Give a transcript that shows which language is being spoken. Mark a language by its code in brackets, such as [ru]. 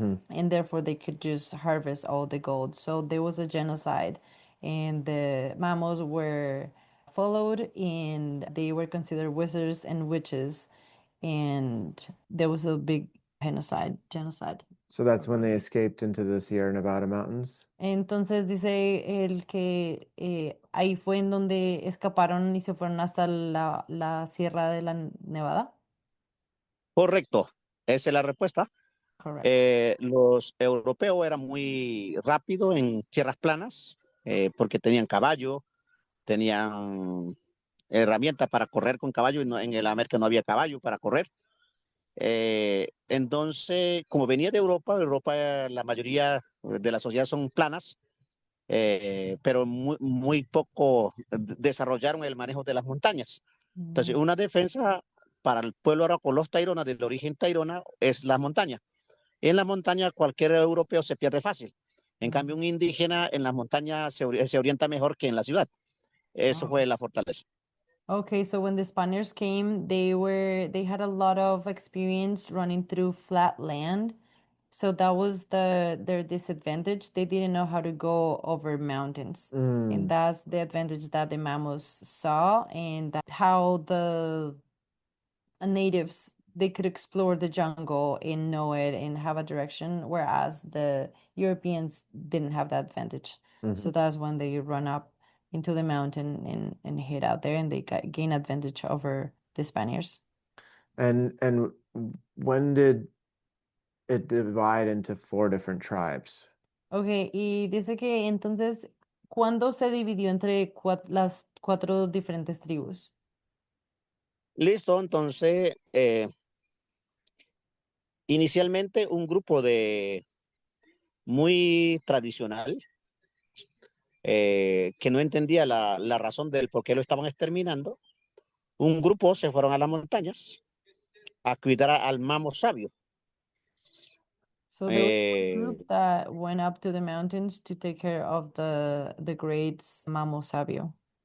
[en] And therefore they could just harvest all the gold. So there was a genocide, and the mammals were followed, and they were considered wizards and witches, and there was a big genocide. So that's when they escaped into the Sierra Nevada mountains. [es] Entonces dice el que ahí fue en donde escaparon y se fueron hasta la Sierra de la Nevada. Correcto, esa es la respuesta. [en] Correct. [es] Los europeos eran muy rápidos en tierras planas porque tenían caballo, tenían herramientas para correr con caballo y en el América no había caballo para correr. Entonces, como venía de Europa, la mayoría de la sociedad son planas, pero muy poco desarrollaron el manejo de las montañas. Entonces, una defensa para el pueblo aracolós tairona, del origen tairona, es la montaña. En la montaña cualquier europeo se pierde fácil. En cambio, un indígena en las montañas se orienta mejor que en la ciudad. Eso fue la fortaleza. [en] Okay, so when the Spaniards came, they had a lot of experience running through flat land. So that was their disadvantage. They didn't know how to go over mountains. And that's the advantage that the Mamos saw, and how the natives, they could explore the jungle and know it and have a direction, whereas the Europeans didn't have that advantage. So that's when they run up into the mountain and hid out there, and they gain advantage over the Spaniards. And when did it divide into 4 different tribes? [es] Okay, y dice que entonces, ¿cuándo se dividió entre las 4 diferentes tribus? Listo, entonces, inicialmente un grupo de muy tradicional, que no entendía la razón del por qué lo estaban exterminando. Un grupo se fueron a las montañas a cuidar al mamo sabio. [en] So there was one Eh, group that went up to the mountains to take care of the great Mamo Sabio,